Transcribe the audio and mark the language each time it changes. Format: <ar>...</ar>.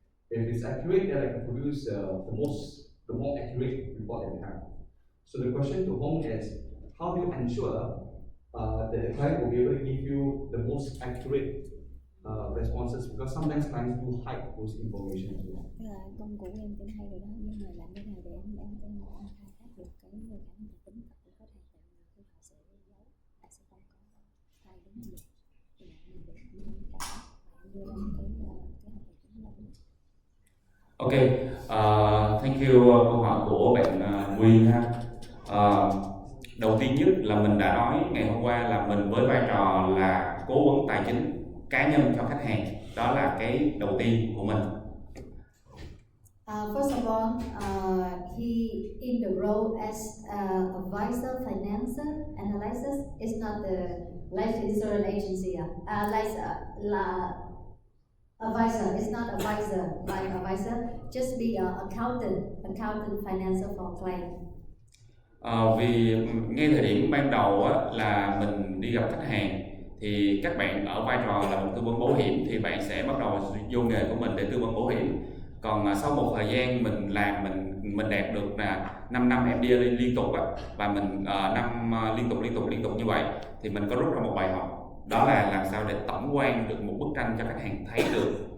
<en>If it's accurate, then I can produce the more accurate report that we have. So the question to Hong is, how do you ensure that the client will be able to give you the most accurate responses, because sometimes clients do hide those information as well.</en> <vi>Công cụ em cũng hay rồi đó, nhưng mà làm thế nào để em khai thác được cái khả năng tài chính thật của khách hàng, tại vì họ sẽ giấu, họ sẽ không có sai đúng như vậy. Thì mình để khai thác và đưa ra cái học tài chính lên.</vi> <en>Ok, thank you</en> <vi>câu hỏi của bạn Nguyên ha. Đầu tiên nhất là mình đã nói ngày hôm qua là mình với vai trò là cố vấn tài chính cá nhân cho khách hàng, đó là cái đầu tiên của mình.</vi> <en>First of all, he in the role as advisor, financier, analysis is not the life insurance agency. Advisor is not advisor, like advisor, just be an accountant financier for client.</en> <vi>Vì ngay thời điểm ban đầu là mình đi gặp khách hàng thì các bạn ở vai trò là một tư vấn bảo hiểm thì bạn sẽ bắt đầu vô nghề của mình để tư vấn bảo hiểm. Còn sau một thời gian mình làm, mình đạt được là 5 năm MBA liên tục và mình liên tục như vậy thì mình có rút ra một bài học, đó là làm sao để tổng quan được một bức tranh cho khách hàng thấy được.</vi>